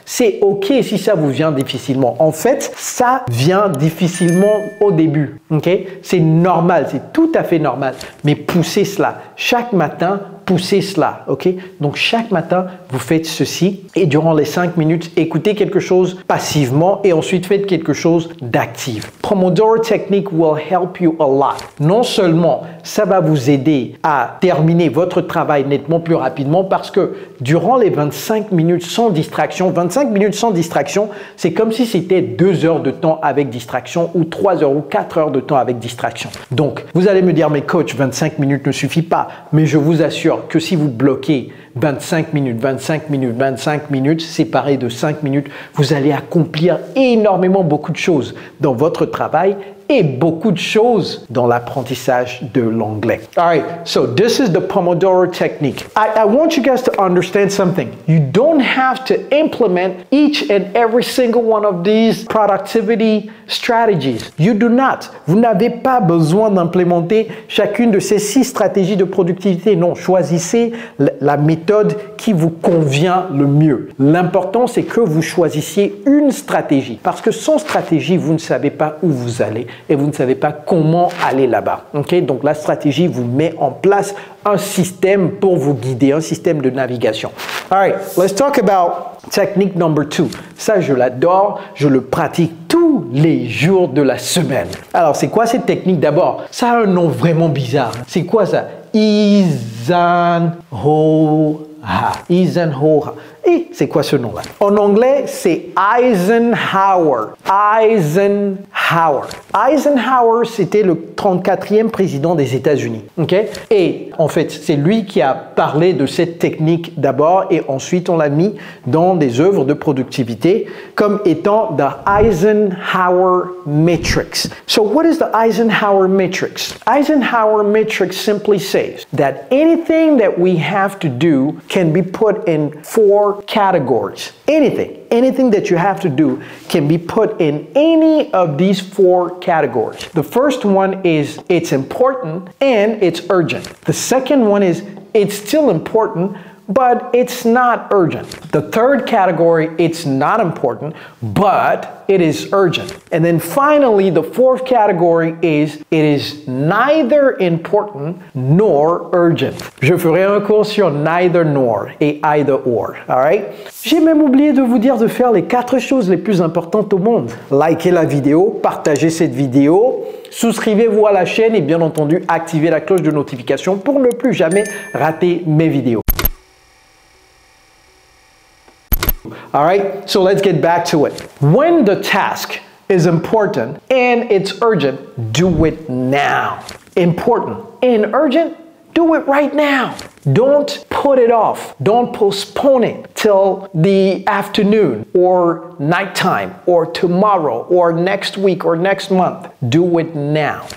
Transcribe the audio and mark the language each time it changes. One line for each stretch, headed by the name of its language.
French: C'est ok si ça vous vient difficilement. En fait, ça vient difficilement au début, ok? C'est normal, c'est tout à fait normal, mais poussez cela. Chaque matin, poussez cela, ok? Donc chaque matin, vous faites ceci et durant les 5 minutes, écoutez quelque chose passivement et ensuite faites quelque chose d'actif.
English: Pomodoro Technique will help you a lot.
French: Non seulement ça va vous aider à terminer votre travail nettement plus rapidement parce que durant les 25 minutes sans distraction, 25 minutes sans distraction, c'est comme si c'était 2 heures de temps avec distraction ou 3 heures ou 4 heures de temps avec distraction. Donc, vous allez me dire, mais coach, 25 minutes ne suffit pas. Mais je vous assure que si vous bloquez 25 minutes, 25 minutes, 25 minutes, séparées de 5 minutes, vous allez accomplir énormément beaucoup de choses dans votre travail et beaucoup de choses dans l'apprentissage de l'anglais.
English: All right, so this is the Pomodoro technique. I want you guys to understand something. You don't have to implement each and every single one of these productivity strategies. You do not.
French: Vous n'avez pas besoin d'implémenter chacune de ces 6 stratégies de productivité. Non, choisissez la méthode qui vous convient le mieux. L'important, c'est que vous choisissiez une stratégie. Parce que sans stratégie, vous ne savez pas où vous allez et vous ne savez pas comment aller là-bas. Okay? Donc, la stratégie vous met en place un système pour vous guider, un système de navigation.
English: All right, let's talk about technique number 2.
French: Ça, je l'adore, je le pratique tous les jours de la semaine. Alors, c'est quoi cette technique d'abord? Ça a un nom vraiment bizarre. C'est quoi ça? Eisenhower. Eisenhower. Et c'est quoi ce nom-là? En anglais, c'est Eisenhower. Eisenhower. Eisenhower, c'était le 34e président des États-Unis. Okay? Et en fait, c'est lui qui a parlé de cette technique d'abord et ensuite on l'a mis dans des œuvres de productivité comme étant the Eisenhower Matrix.
English: So what is the Eisenhower Matrix? Eisenhower Matrix simply says that anything that we have to do can be put in 4 categories. Anything that you have to do can be put in any of these 4 categories. The first one is it's important and it's urgent. The second one is it's still important, but it's not urgent. The third category, it's not important, but it is urgent. And then finally, the fourth category is it is neither important nor urgent.
French: Je ferai un cours sur neither nor et either or,
English: all right?
French: J'ai même oublié de vous dire de faire les 4 choses les plus importantes au monde. Likez la vidéo, partagez cette vidéo, souscrivez-vous à la chaîne et bien entendu, activez la cloche de notification pour ne plus jamais rater mes vidéos.
English: All right, so let's get back to it. When the task is important and it's urgent, do it now. Important and urgent, do it right now. Don't put it off. Don't postpone it till the afternoon or nighttime or tomorrow or next week or next month. Do it now.